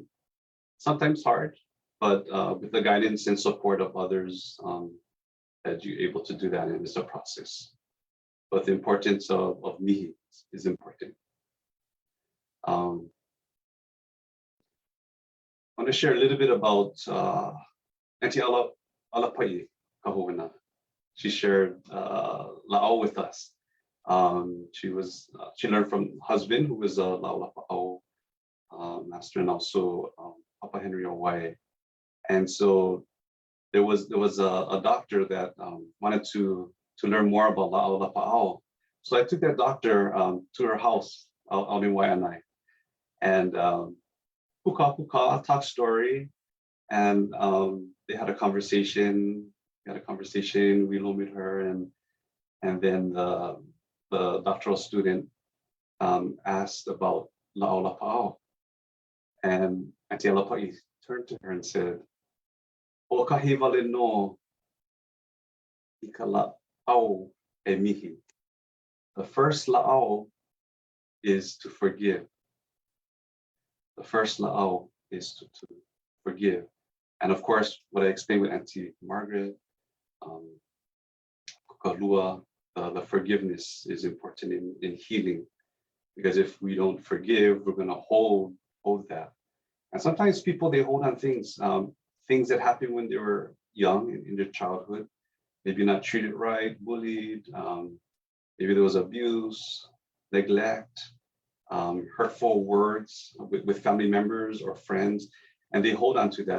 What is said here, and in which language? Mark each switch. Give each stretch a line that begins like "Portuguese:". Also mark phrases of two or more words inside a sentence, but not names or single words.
English: Sometimes hard, but with the guidance and support of others, that you're able to do that, and it's a process. But the importance of mihi is important. I want to share a little bit about Auntie Alapai Kahuana. She shared lāʻau with us. She learned from husband, who was a lāʻau master, and also Papa Henry Hawaii. And so there was a doctor that wanted to learn more about lāʻau. So I took that doctor to her house out in Waianae. And puka, talk story, and they had a conversation. We lomied her, and then the doctoral student asked about lāʻau, and Auntie Alapai turned to her and said,
Hawaiian: "O kahi wale no I ka lāʻau e mihi."
English: The first lāʻau is to forgive. The first lāʻau is to forgive. And of course, what I explained with Auntie Margaret, kukalua, the forgiveness is important in healing. Because if we don't forgive, we're going to hold that. And sometimes people, they hold on things, things that happened when they were young in their childhood, maybe not treated right, bullied, maybe there was abuse, neglect, hurtful words with family members or friends, and they hold on to that.